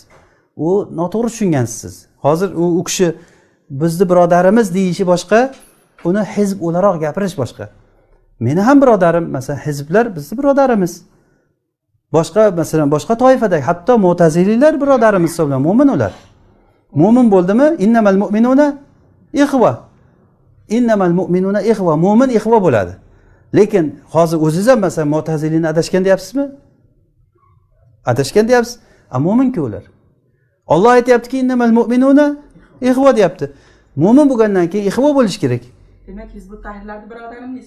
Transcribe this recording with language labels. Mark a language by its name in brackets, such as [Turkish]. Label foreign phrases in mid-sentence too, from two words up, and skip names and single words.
[Uzbek] U noto'g'ri tushungansiz siz. Hozir u kishi bizni birodarimiz deyishi boshqa, uni hizb o'laroq gapirish boshqa. Meni ham birodarim, masalan, hizblar bizni birodarimiz. Boshqa, masalan, boshqa toifadagi, hatto Mu'tazililar birodarimiz hisoblanadi, mo'min ular. Mo'min bo'ldimi? [Arabic] إنما المؤمنون إخوة. إنما المؤمنون إخوة. [Uzbek] Mo'min ikhva bo'ladi. Lekin hozir o'zingiz ham masalan Mu'tazilini adashgan deyapsizmi? Adashgan deyapsiz. Mo'min-ku ular. Alloh aytayaptiki, [Arabic] إنما المؤمنون إخوة [Uzbek] deyapti. Mo'min bo'lgandan keyin ikhva bo'lish kerak. Demak, Hizbut-Tahrirlarni birodarim deysiz.